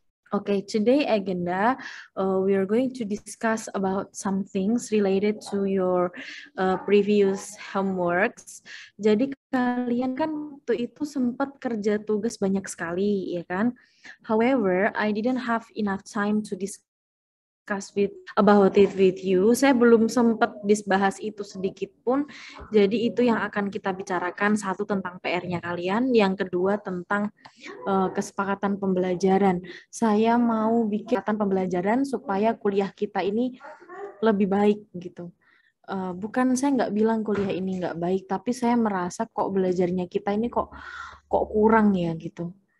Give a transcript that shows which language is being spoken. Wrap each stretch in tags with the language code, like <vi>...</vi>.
<en>Okay, today agenda, we are going to discuss about some things related to your previous homeworks.</en> <id>Jadi kalian kan waktu itu sempat kerja tugas banyak sekali, ya kan?</id> <en>However, I didn't have enough time to discuss about it with you.</en> <id>Saya belum sempat bahas itu sedikit pun. Jadi itu yang akan kita bicarakan. Satu tentang PR-nya kalian, yang kedua tentang kesepakatan pembelajaran. Saya mau bikin pembelajaran supaya kuliah kita ini lebih baik gitu. Bukan saya nggak bilang kuliah ini nggak baik, tapi saya merasa kok belajarnya kita ini kok kurang ya gitu.</id>